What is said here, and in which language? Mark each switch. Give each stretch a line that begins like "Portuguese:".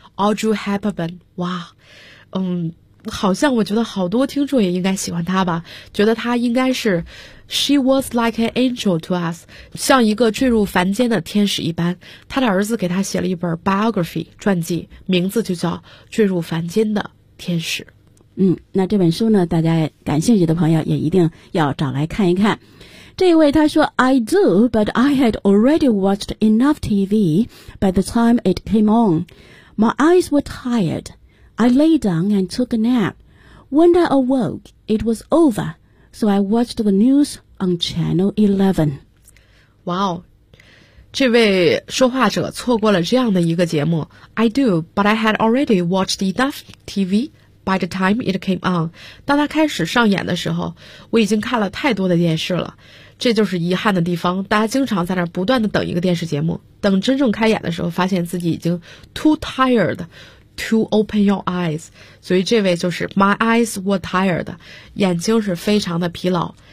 Chinese: Audrey Hepburn。 哇，好像我觉得好多听众也应该喜欢他吧，觉得他应该是
English: She was like an angel to us，
Chinese: 像一个坠入凡间的天使一般。他的儿子给他写了一本 biography 传记，名字就叫坠入凡间的天使。那这本书呢，大家感兴趣的朋友也一定要找来看一看。这一位他说
English: I do but I had already watched enough TV by the time it came on. My eyes were tiredI lay down and took a nap. When I awoke, it was over, so I watched the news on Channel 11.
Chinese: Wow, 这位说话者错过了这样的一个节目。
English: I do, but I had already watched enough TV by the time it came on.
Chinese: 当它开始上演的时候，我已经看了太多的电视了。这就是遗憾的地方，大家经常在那儿不断的等一个电视节目，等真正开演的时候，发现自己已经
English: too tired. To open your eyes，
Chinese: 所以这位就是
English: My eyes were tired，
Chinese: 眼睛是非常的疲劳。